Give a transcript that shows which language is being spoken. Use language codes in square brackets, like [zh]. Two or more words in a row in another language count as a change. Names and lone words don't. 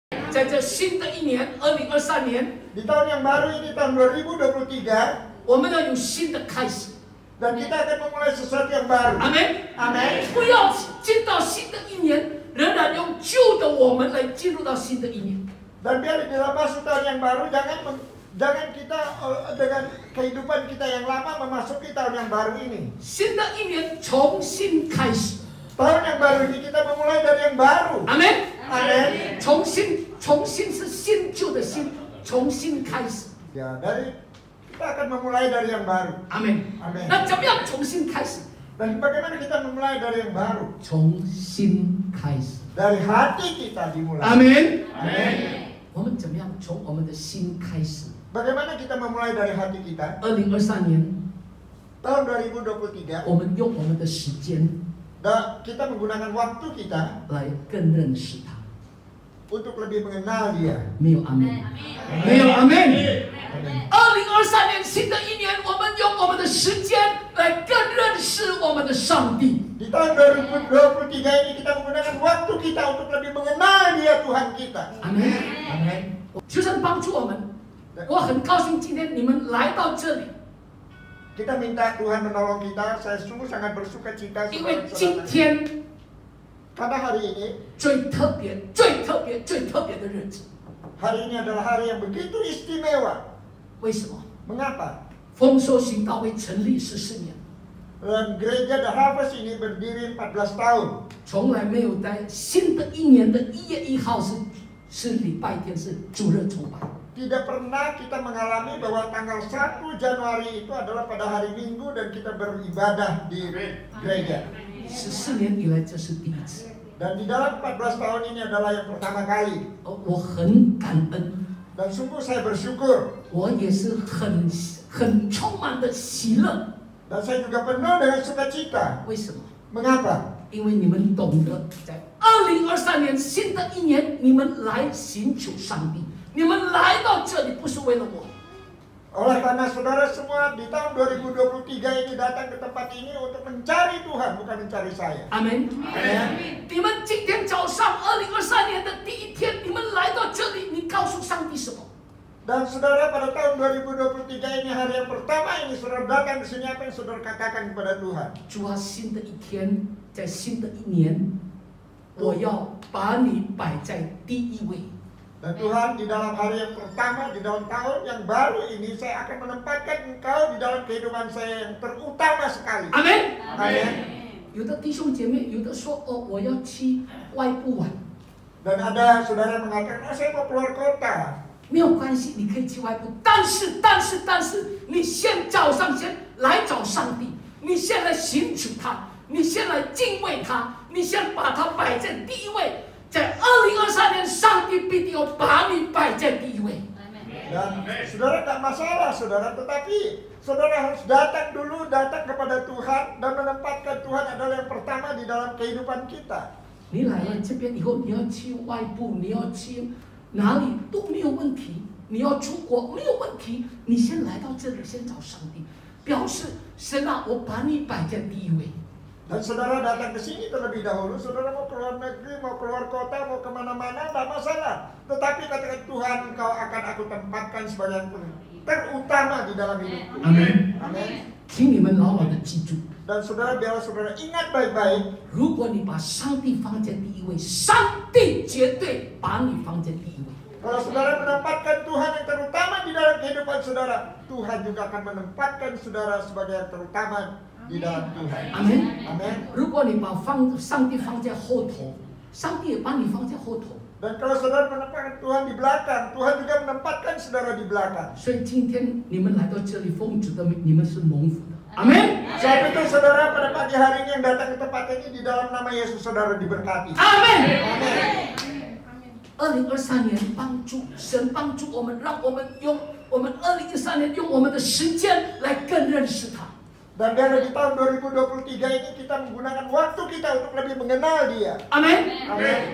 [zh] 在这新的一年2023年， [id] Di tahun yang baru ini tahun 2023, [zh] 我们要有新的开始。 [id] dan kita akan memulai sesuatu yang baru. [zh] 阿门， [id] Amin. [zh] 不要进到新的一年，仍然用旧的我们来进入到新的一年。 [id] Dan biar di dalam masuk tahun yang baru, jangan kita dengan kehidupan kita yang lama memasuki tahun yang baru ini. [zh] 新的一年重新开始。 [id] Tahun yang baru ini kita memulai dari yang baru. [zh] 阿门， [id] Amin. [zh] 重新是新旧的新，重新开始。 [id] Ya, kita akan memulai dari yang baru. [zh] 阿门， [id] Amin. [zh] 那怎么样重新开始？ [id] Dan bagaimana kita memulai dari yang baru? [zh] 重新开始。 [id] Dari hati kita dimulai. [zh] 阿门。 [id] Amin. [zh] 我们怎么样从我们的心开始？ [id] Bagaimana kita memulai dari hati kita? [zh] 2023年， [id] Tahun 2023, [zh] 我们用我们的时间 [id] kita menggunakan waktu kita [zh] 来更认识他。 [id] untuk lebih mengenal Dia. [zh] 没有阿门，没有阿门。2023年新的一年，我们用我们的时间来更认识我们的上帝。 [id] Di tahun 2023 ini kita menggunakan waktu kita untuk lebih mengenal Dia Tuhan kita. [zh] 阿门，阿门。求神帮助我们。我很高兴今天你们来到这里， [id] Kita minta Tuhan menolong kita. Saya sungguh sangat bersuka cita [zh] 因为今 [id] saudara-saudara. [zh] 天 [id] Karena hari ini, [zh] 最特别、最特别、最特别的日子。 [id] hari ini adalah hari yang begitu istimewa. [zh] 为什么？ [id] Mengapa? [zh] 丰收行道会成立14年， [id] Dan gereja The Harvest ini berdiri 14 tahun. [zh] 从来没有在新的一年的1月1号是礼拜天，是主日崇拜。 [id] Tidak pernah kita mengalami bahwa tanggal 1 Januari itu adalah pada hari Minggu dan kita beribadah di gereja. [zh] 14 年以来，这是第一次。 [id] Dan di dalam 14 tahun ini adalah yang pertama kali. [zh] 我很感恩， [id] Dan sungguh saya bersyukur. [zh] 我也是很充满的喜乐。 [id] Dan saya juga penuh dengan sukacita. [zh] 为什么？ [id] Mengapa? [zh] 因为你们懂得，在2023年新的一年，你们来寻求上帝，你们来到这里不是为了我。 [id] Oleh karena saudara semua di tahun 2023 ini datang ke tempat ini untuk mencari Tuhan, bukan mencari saya. [zh] 阿门。 [id] Amin. [zh] 你们今天早上2023年的第一天，你们来到这里，你告诉上帝什么？ [id] Dan saudara pada tahun 2023 ini hari yang pertama ini saudara datang ke sini, apa yang saudara katakan kepada Tuhan? [zh] 主啊，新的一天，在新的一年，我要把你摆在第一位。 [id] Dan Tuhan, di dalam hari yang pertama, di dalam tahun yang baru ini, saya akan menempatkan Engkau di dalam kehidupan saya yang terutama sekali. [zh] 阿门。 [id] Amin. [zh] 有的弟兄姐妹，有的说哦，我要去外部玩， [id] Dan ada saudara yang mengatakan, saya mau keluar kota. [zh] 没有关系，你可以去外部。但是，你先早上先来找上帝，你先来寻求他，你先来敬畏他，你先把他摆在第一位。在2023年，上帝必定要把你摆在第一位。 [id] Dan saudara tak masalah, saudara. Tetapi saudara harus datang dulu, datang kepada Tuhan dan menempatkan Tuhan adalah yang pertama di dalam kehidupan kita. [zh] 你来了这边以后，你要去外部，你要去哪里都没有问题。你要出国没有问题，你先来到这里，先找上帝，表示神啊，我把你摆在第一位。 [id] Dan saudara datang ke sini terlebih dahulu, saudara mau keluar negeri, mau keluar kota, mau kemana-mana, tidak masalah. Tetapi katakan Tuhan, Engkau akan aku tempatkan sebagai yang terutama di dalam hidupku. Amin. Amin. [zh] 请你们牢牢的记住， [id] Dan saudara, biarlah saudara ingat baik-baik. [zh] 如果你把上帝放在第一位，上帝绝对把你放在第一位。 [id] Kalau saudara menempatkan Tuhan yang terutama di dalam kehidupan saudara, Tuhan juga akan menempatkan saudara sebagai yang terutama di dalam Tuhan. [zh] 阿门。 [id] Amin. [zh] 如果你把上帝放在后头，上帝也把你放在后头。 [id] Dan kalau saudara menempatkan Tuhan di belakang, Tuhan juga menempatkan saudara di belakang. [zh] 所以今天你们来到这里，奉主的名，你们是蒙福的。阿门。 [id] Sebab itu saudara pada pagi hari ini yang datang ke tempat ini di dalam nama Yesus saudara diberkati. [zh] 阿门。 [id] Amin. [zh] 2023年神帮助我们，让我们用我们2013年用我们的时间来更认识他。 [id] Dan biarlah di tahun 2023 ini kita menggunakan waktu kita untuk lebih mengenal Dia. [zh] 阿门。 [id] Amin.